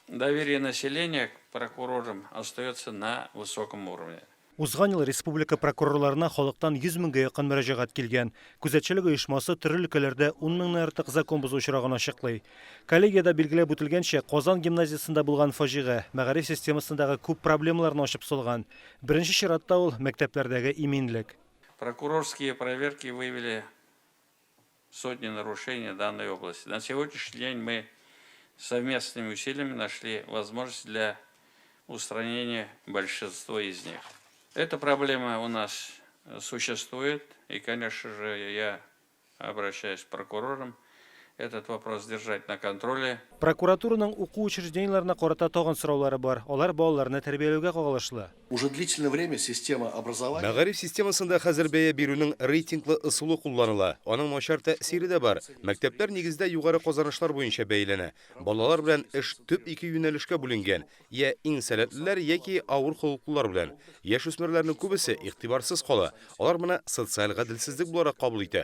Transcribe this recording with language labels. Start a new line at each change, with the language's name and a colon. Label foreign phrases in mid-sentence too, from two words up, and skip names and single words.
Russian: доверие населения к прокурорам остается на высоком уровне.
Tatar: Узган ел республика прокурорларына халыктан 100 меңгә якын мөрәҗәгать килгән. Күзәтчелек оешмасы төрле өлкәләрдә 10 меңнән артык закон бозу очрагын ачыклый. Коллегиядә билгеләп үтелгәнчә, Казан гимназиясендә булган фаҗига мәгариф системасындагы күп проблемаларны ачып салган. Беренче чиратта ул мәктәпләрдәге иминлек.
Russian: Прокурорские проверки выявили сотни нарушений данной области. На сегодняшний день мы совместными усилиями нашли возможность для устранения большинства из них. Эта проблема у нас существует, и, конечно же, я обращаюсь к прокурорам, этот вопрос держать на контроле.
Tatar: Прокуратураның уку учреждениеларына карата тагын сораулары бар. Алар балаларны тәрбияләүгә кагылышлы.
Russian: Уже длительное время система образования.
Tatar: Мәгариф системасында хәзер бәя бирүнең рейтинглы ысулы кулланыла. Аның начар тәэсире дә бар. Мәктәпләр нигездә югары казанышлар буенча бәяләнә. Балалар белән эш төп ике юнәлешкә бүленгән. Я иң сәләтлеләр яки авыр хокуклылар белән. Яшүсмерләрнең күбесе игътибарсыз кала. Алар моны социаль гаделсезлек буларак кабул итә.